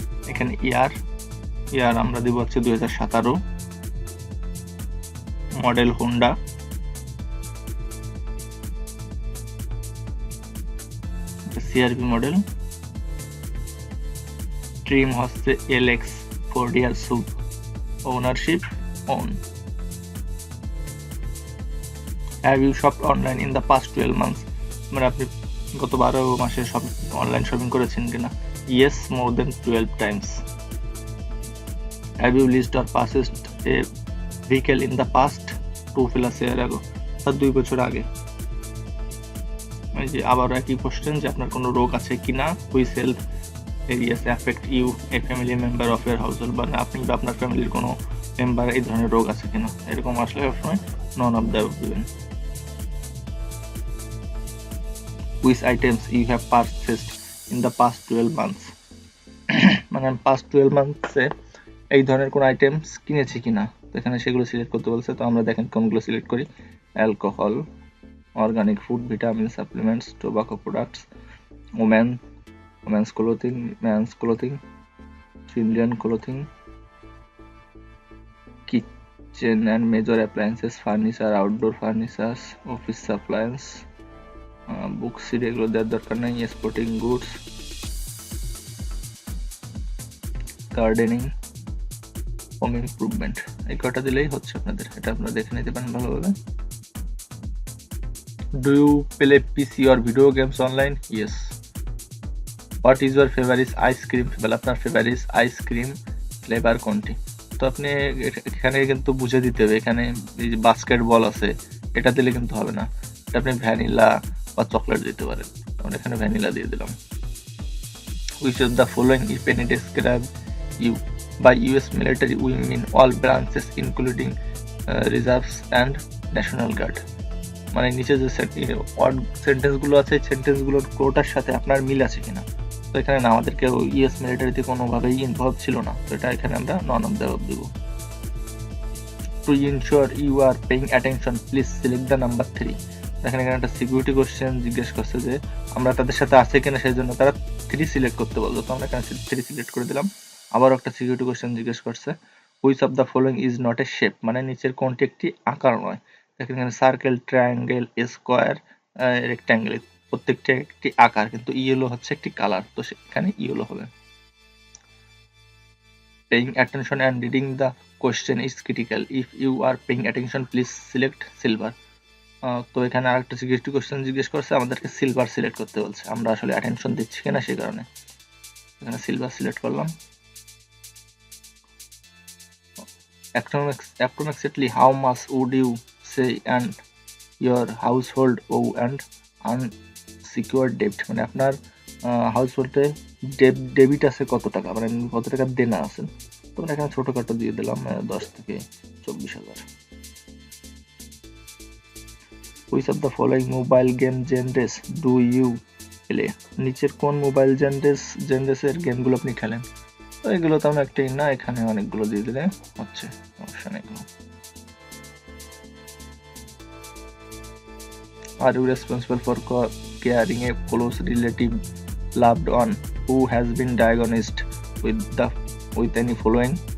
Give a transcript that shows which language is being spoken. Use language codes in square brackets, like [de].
[bn] এখানে ইয়ার আমরা দেব হচ্ছে 2017, model Honda, CRV model, trim হচ্ছে LX 4DR SUV, ownership own. [en] Have you shopped online in the past 12 months? [bn] মানে আপনি গত 12 মাসে সব অনলাইন শপিং করেছেন কিনা? [en] Yes, more than 12 times. Have you leased or purchased a vehicle in the past 2+ year ago? [bn] 2 বছর আগে। এই যে আবার একই কোশ্চেন যে আপনার কোনো রোগ আছে কিনা। [en] Which health areas affect you, a family member of your household? [bn] মানে আপনি বা আপনার ফ্যামিলির কোনো মেম্বার এই ধরনের রোগ আছে কিনা, এরকম আসলে সবসময় [en] none of the [bn] দিবেন। [en] Which items you have purchased in the past 12 months? [bn] মানে [en] past 12 months- [bn] এ এই ধরনের কোন আইটেমস কিনেছি কিনা, তো এখানে সেগুলো সিলেক্ট করতে বলছে। তো আমরা দেখেন কোনগুলো সিলেক্ট করি। [en] alcohol, organic food, vitamin supplements, tobacco products, women's clothing, men's clothing, children clothing, kitchen and major appliances, furniture, outdoor furnitures, office supplies, books, [bn] এগুলো দেওয়ার দরকার নেই। [en] sporting goods, gardening, home improvement, [bn] এই কটা দিলেই হচ্ছে আপনাদের। এটা আপনারা দেখে নিতে পারেন ভালোভাবে। [en] Do you play PC or video games online? Yes. What is your favourite ice cream? [bn] বলে আপনার ফেভারিট আইসক্রিম ফ্লেভার কোনটি? তো আপনি এখানে কিন্তু বুঝে দিতে হবে। এখানে এই যে বাস্কেটবল আছে, এটা দিলে কিন্তু হবে না। এটা আপনি ভ্যানিলা বা চকলেট দিতে পারেন। আমরা এখানে ভ্যানিলা দিয়ে দিলাম। [en] Which of the following if any describe you by US military women in all branches including reserves and national guard? [bn] মানে নিচে যে সেন্টেন্স গুলো আছে, সেন্টেন্স গুলোর কোটার সাথে আপনার মিল আছে কিনা। তো এখানে না, আমাদের কেউ ইউএস মিলিটারিতে কোনোভাবেই ইনভলভ ছিল না, তো এটা এখানে আমরা [en] none of the [bn] Dev. [en] To ensure you are paying attention please select the number 3। [bn] দেখেন এখানে একটা সিকিউরিটি কোশ্চেন জিজ্ঞেস করছে যে আমরা তাদের সাথে আছে কিনা, সেই জন্য তারা 3 সিলেক্ট করতে বলতো। তো আমরা এখানে 3 সিলেক্ট করে দিলাম। আবার একটা সিকিউরিটি কোশ্চেন জিজ্ঞেস করছে [en] which of the following is not a shape, [bn] মানে নিচের কোনটি একটি আকার নয়। দেখেন এখানে সার্কেল, ট্রায়াঙ্গেল, স্কোয়ার, রেক্ট্যাঙ্গেল, প্রত্যেকটা একটি আকার, কিন্তু ইয়েলো হচ্ছে একটি কালার, তো সেখানে ইয়েলো হবে। [en] Paying attention and reading the question is critical, if you are paying attention please select silver. [bn] তো এখানে আরেকটা সিকিউরিটি কোশ্চেন জিজ্ঞেস করছে, আমাদেরকে সিলভার সিলেক্ট করতে বলছে। আমরা আসলে অ্যাটেনশন দিচ্ছি কিনা সেই কারণে এখানে সিলভার সিলেক্ট করলাম। [en] Approximately how much would you say and your household owe and unsecured debt, [bn] মানে আপনার হাউসহোল্ডে ডেবিট আছে কত টাকা, মানে কত টাকা দেনা আছে। তো আমরা এখানে ছোটখাটো দিয়ে দিলাম 10 থেকে 24,000। [en] Which of the following mobile game genres do you play? [bn] নিচের কোন মোবাইল জেনরেসের গেমগুলো আপনি খেলেন? তো এগুলো তো আমরা একটাই না, এখানে অনেকগুলো দিয়ে দিলে হচ্ছে, সমস্যা নেই কোনো। [en] Are you responsible for caring a close relative, loved one who has been diagnosed with any following?